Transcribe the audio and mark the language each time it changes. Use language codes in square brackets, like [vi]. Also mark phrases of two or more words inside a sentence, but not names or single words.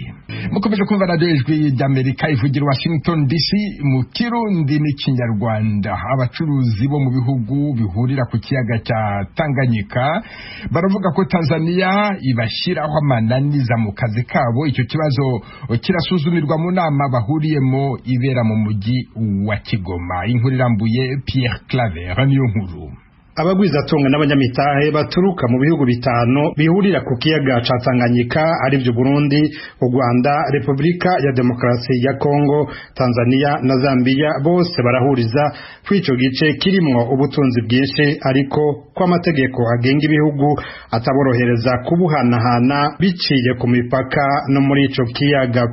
[rw] Mukomeje kumva Radio Ijwi ry'Amerika ivugira Washington DC mu Kirundi n'Ikinyarwanda. Abacuruzi bo mu bihugu bihurira ku kiyaga cya Tanganyika baravuga ko Tanzania ibashyiraho amananiza mu kazi kabo. Icyo kibazo kirasuzumirwa mu nama bahuriyemo ibera mu mujyi wa Kigoma. Inkuru irambuye Pierre Claver niyo nkuru. [rn] Abagwizatunga n'abanyamitahe baturuka mu bihugu bitano bihurira ku kiyaga ca Tanganyika ari byo Burundi, u Rwanda, Repubulika ya Demokarasi ya Kongo, Tanzania na Zambia bose barahuriza kwico gice kirimwo ubutunzi bwinshi, ariko kwa amategeko agenga ibihugu ataborohereza kubuhanahana biciye ku mipaka no muri ico kiyaga.